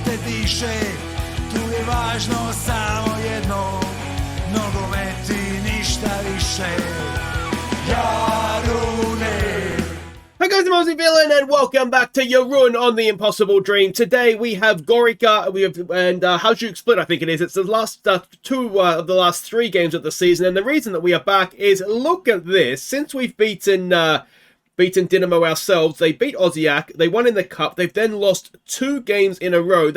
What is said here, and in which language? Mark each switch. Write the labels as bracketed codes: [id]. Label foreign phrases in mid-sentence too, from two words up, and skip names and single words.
[hr] više, tu je važno samo jedno, nogomet i ništa više. Jarune. [en] Hi guys, I'm Aussie Villain and welcome back to Jarun on The Impossible Dream. Today we have Gorica and Hajduk Split, I think it is. It's the last two of the last 3 games of the season, and the reason that we are back is, look at this. Since we've beaten Dynamo ourselves, they beat Aussie, they won in the cup, they've then lost 2 games in a row.